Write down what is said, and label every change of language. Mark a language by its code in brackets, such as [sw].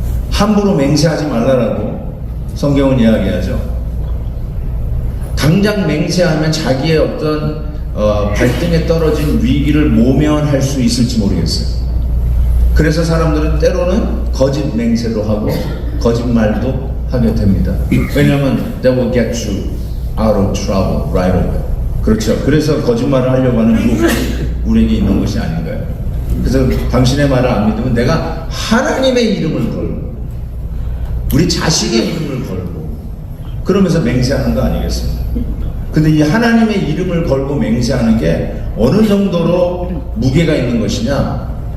[ko] 함부로 맹세하지 말라라고 성경은 이야기하죠. 당장 맹세하면 자기의 어떤 발등에 떨어진 위기를 모면할 수 있을지 모르겠어요. 그래서 사람들은 때로는 거짓 맹세도 하고 거짓말도 하게 됩니다. 왜냐하면 [en] they will get you out of trouble right away. [ko] 그렇죠. 그래서 거짓말을 하려고 하는 유혹이 우리에게 있는 것이 아닌가요? 그래서 당신의 말을 안 믿으면 내가 하나님의 이름을 걸고 우리 자식의 이름을 걸고 그러면서 맹세하는 거 아니겠습니까? 근데 이 하나님의 이름을 걸고 맹세하는 게 어느 정도로 무게가 있는 것이냐?